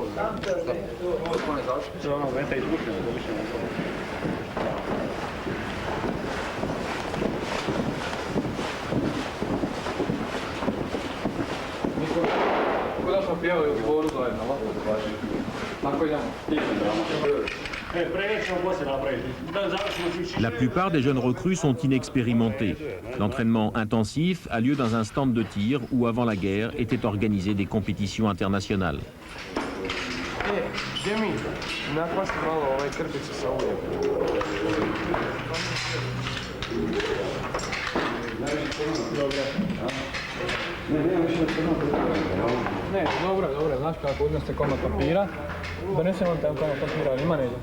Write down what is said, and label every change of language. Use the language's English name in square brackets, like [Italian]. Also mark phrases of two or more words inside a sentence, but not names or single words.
[Bosnian] Šta? Kako ne završi? Ono, venta izbušena, završena. Kako da smo pjevali u dvoru zajedno, ovako? Tako idemo. [French] La plupart des jeunes recrues sont inexpérimentés. L'entraînement intensif a lieu dans un stand de tir où, avant la guerre, étaient organisées des compétitions internationales. [Bosnian] Jimmy, nakvasti malo ovaj krpicu sa uljem. Ne, dobro, znaš kako odneste komad papira, donesemo vam tam komad papira, ima neđe.